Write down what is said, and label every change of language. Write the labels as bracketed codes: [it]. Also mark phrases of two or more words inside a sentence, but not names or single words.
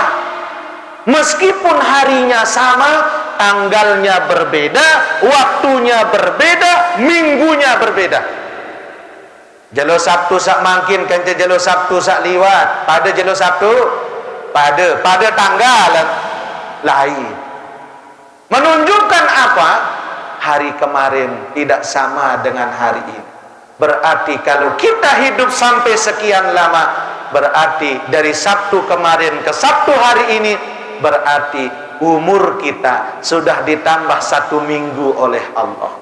[id] Meskipun harinya sama, tanggalnya berbeda, waktunya berbeda, minggunya berbeda. [sas] Jelo Sabtu sak mangkin kan jelo Sabtu sak liwat. Pada jelo Sabtu pada tanggal lain. [id] Menunjukkan apa? Hari kemarin tidak sama dengan hari ini. Berarti kalau kita hidup sampai sekian lama, berarti dari Sabtu kemarin ke Sabtu hari ini, berarti umur kita sudah ditambah 1 minggu oleh Allah.